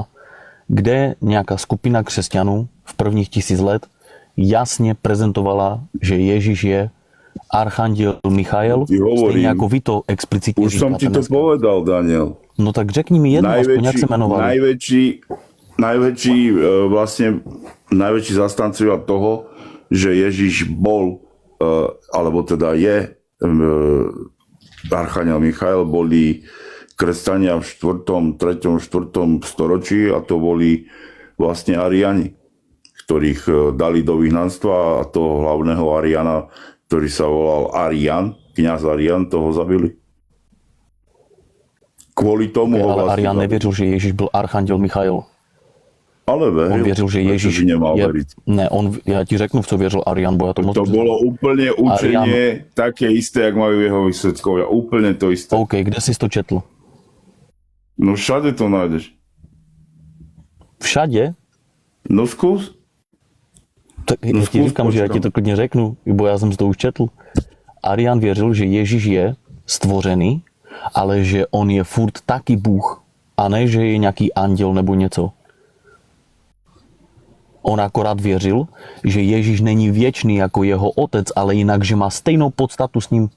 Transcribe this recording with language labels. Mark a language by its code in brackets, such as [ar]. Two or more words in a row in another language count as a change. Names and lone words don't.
[cs] Kde nějaká skupina křesťanů v prvních 1000 let jasně prezentovala, že Ježíš je archanděl Michael, stejně jako vy to explicitně už říkáte. [sk] Už som ti to povedal, Daniel. [cs] No tak řekni mi jedno, aspoň jak se jmenoval. [sk] Najväčší zastancovia toho, že Ježiš bol, alebo teda je archaniel Michael, boli kresťania v 4., 3., 4. storočí a to boli vlastne Ariani, ktorých dali do vyhnanstva a toho hlavného Ariana, ktorý sa volal Arian, kňaz Arian, toho zabili. Kvôli tomu ho Ale vlastne Arián zabili. [cs] nevěřil, že Ježíš byl archanděl Michail. [sk] Ale veril. [cs] On věřil, že [sk] Prečo Ježíš by nemal je... veriť? [cs] Ne, já ti řeknu, v co věřil Arián, bo já to moc To dobře [sk] bolo [cs] znám. [sk] úplne učenie také isté, jak majú jeho výsledkovia. Úplne to isté. [cs] OK, kde jsi to četl? [sk] No všade to nájdeš. Všade? No skús. [cs] Tak já ti zkus, říkám, že já ti počkám. to klidně řeknu, bo já jsem to už četl. Arián věřil, že Ježíš je stvořený, ale že on je furt taky Bůh. A ne, že je nějaký anděl nebo něco. On akorát věřil, že Ježíš není věčný jako jeho otec, ale jinak, že má stejnou podstatu s ním.